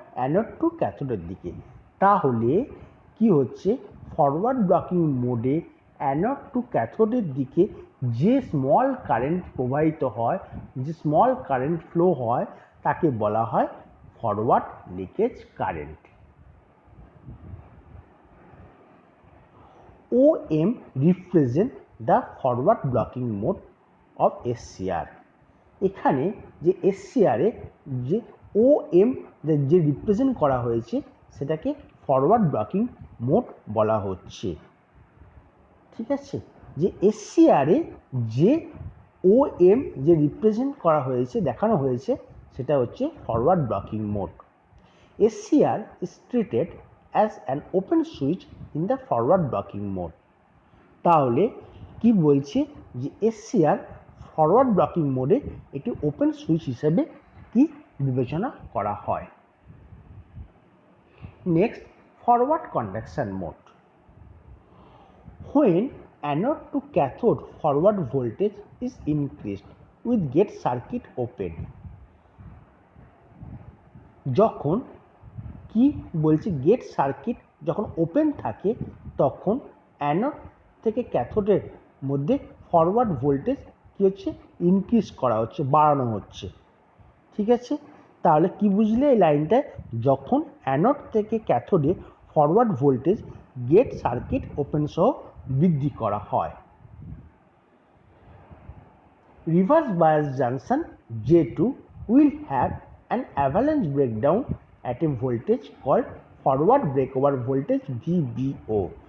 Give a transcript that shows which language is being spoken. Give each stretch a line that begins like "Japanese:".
Bangla: Anode two ক্যাথোডের দিকে। তাহলে কি হচ্ছে ফরওয়ার্ড ব্লকিং মোডে অ্যানোড টু ক্যাথোডের দিকে যে স্মল কারেন্ট প্রবাহিত হয়, যে স্মল কারেন্ট ফ্লো হয়, তাকে বলা হয় forward leakage current.
English: OM represent the forward blocking mode of SCR.
Bangla: এখানে যে SCR এ যে OM যে রিপ্রেজেন্ট করা হয়েছে সেটাকে ফরওয়ার্ড ব্লকিং মোড বলা হচ্ছে। ঠিক আছে, যে SCR এ যে OM যে রিপ্রেজেন্ট করা হয়েছে, দেখানো হয়েছে, সেটা হচ্ছে forward blocking mode.
English: SCR is treated as an open switch in the forward blocking mode.
Bangla: তাহলে কি বলছে যে SCR ফরওয়ার্ড ব্লকিং মোডে একটি ওপেন সুইচ হিসেবে কি বিবেচনা করা হয়। Next, forward conduction mode.
English: When anode to cathode forward voltage is increased with gate circuit open.
Bangla: যখন কি বলছে গেট সার্কিট যখন ওপেন থাকে তখন অ্যানোড থেকে ক্যাথোডের মধ্যে ফরওয়ার্ড ভোল্টেজ কি হচ্ছে ইনক্রিজ করা হচ্ছে, বাড়ানো হচ্ছে। ঠিক আছে, তাহলে কি বুঝলে এই লাইনটায়? যখন অ্যানোড থেকে ক্যাথোডে forward voltage gate circuit open সহ বৃদ্ধি করা হয়।
English: Reverse bias junction J2 will have an avalanche breakdown at a voltage called forward breakover voltage VBO.